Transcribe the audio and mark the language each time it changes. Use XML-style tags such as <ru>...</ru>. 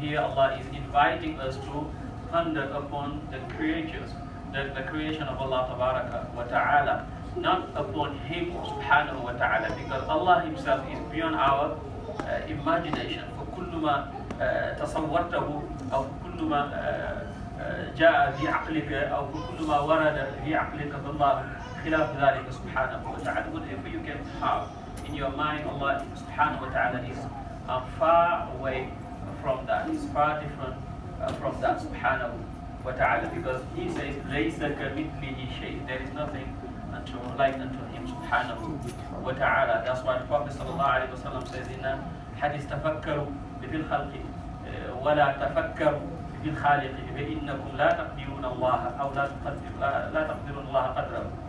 <en>Here Allah is inviting us to ponder upon the creatures, the creation of Allah Ta'ala, not upon Him Subhanahu wa Ta'ala, because Allah Himself is beyond our imagination.</en> <ar>For kullu ma تصورته أو كل ما جاء في عقلك أو كل ما ورد في عقلك بالله خلاف ذلك سبحانه وتعالى.</ar> <en>Whatever you can have in your mind, Allah subhanahu wa ta'ala is far away from that. He's far different from that subhanahu wa ta'ala, because He says</en> <ar>لَيْسَ كَمِثْلِهِ شَيْءٍ.</ar> <en>There is nothing like unto Him subhanahu wa ta'ala. That's why the Prophet sallallahu alaihi wasallam says in a hadith,</en> <ar>تَفَكَّرُوا بِفِي الْخَلْقِ ولا تفكروا بالخالق فإنكم لا تقدرون الله أو لا تقدرون الله قدره.</ar>